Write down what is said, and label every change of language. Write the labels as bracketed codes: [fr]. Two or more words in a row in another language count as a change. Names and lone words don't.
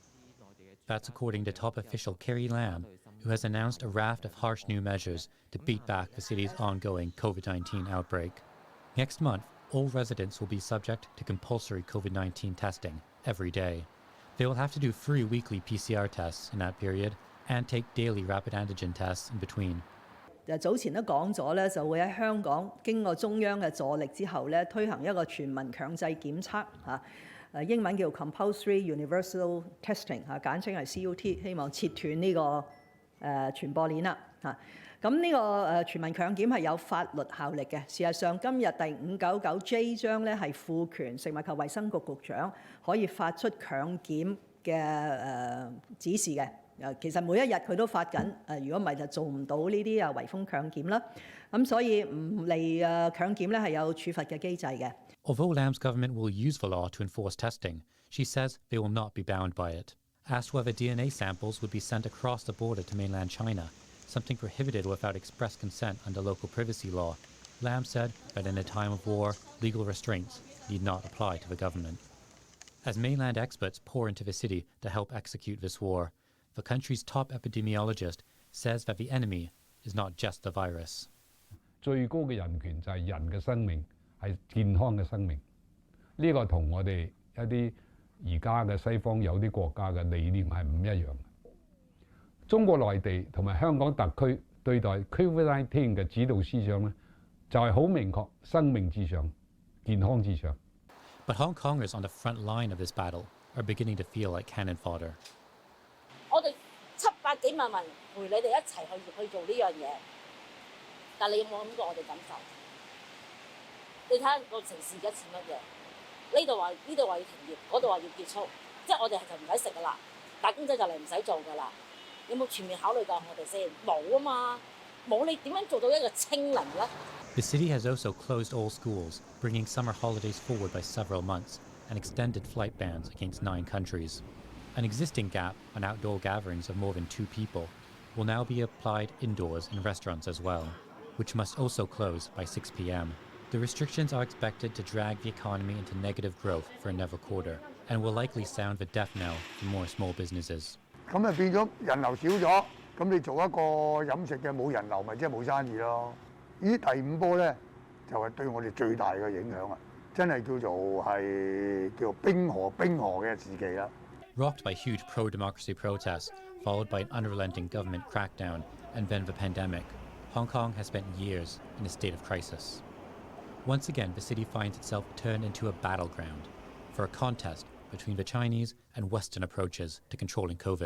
[en] That's according to top official Carrie Lam, who has announced a raft of harsh new measures to beat back the city's ongoing COVID-19 outbreak. Next month, all residents will be subject to compulsory COVID-19 testing every day. They will have to do 3 weekly PCR tests in that period and take daily rapid antigen tests in between. [yue] 早前都講咗咧，就會喺香港經過中央嘅助力之後咧，推行一個全民強制檢測嚇，英文叫 [en] Compulsory Universal Testing [yue] 嚇，簡稱係 CUT， 希望切斷呢個傳播鏈啦嚇。咁呢個全民強檢係有法律效力嘅。事實上，今日第599J 章咧係賦權食物及衛生局局長可以發出強檢嘅指示嘅。其實每一日佢都發緊，如果唔係就做唔到呢啲圍封強檢啦。咁所以唔嚟強檢咧係有處罰嘅機制嘅。 [en] Although Lam's government will use the law to enforce testing, she says they will not be bound by it. Asked whether DNA samples would be sent across the border to mainland China, something prohibited without express consent under local privacy law, Lam said that in a time of war, legal restraints need not apply to the government. As mainland experts pour into the city to help execute this war, the country's top epidemiologist says that the enemy is not just the virus. [yue] 最高嘅人權就係人嘅生命，係健康嘅生命。呢個同我哋一啲而家嘅西方有啲國家嘅理念係唔一樣。中國內地同埋香港特區對待 COVID-19 嘅指導思想咧，就係好明確，生命至上，健康至上。 [en] But Hong Kongers on the front line of this battle are beginning to feel like cannon fodder. [yue] 我哋700幾萬人陪你哋一齊去做呢樣嘢，但你有冇諗過我哋感受？你睇下個城市而家似乜嘢？呢度話要停業，嗰度話要結束，即係我哋就唔使食噶啦，打工仔就嚟唔使做噶啦。有冇全面考慮過我哋先？冇啊嘛，冇你點樣做到一個清零咧？ [en] The city has also closed all schools, bringing summer holidays forward by several months, and extended flight bans against 9 countries. An existing gap on outdoor gatherings of more than 2 people will now be applied indoors in restaurants as well, which must also close by 6 p.m. The restrictions are expected to drag the economy into negative growth for another quarter, and will likely sound the death knell for more small businesses. [yue] 咁啊變咗人流少咗，咁你做一個飲食嘅冇人流，咪即係冇生意咯。呢第5波咧，就係對我哋最大嘅影響啊！真係叫做冰河嘅時期啦。 [en] Rocked by huge pro-democracy protests, followed by an unrelenting government crackdown, and then the pandemic, Hong Kong has spent years in a state of crisis. Once again, the city finds itself turned into a battleground for a contest between the Chinese and Western approaches to controlling COVID.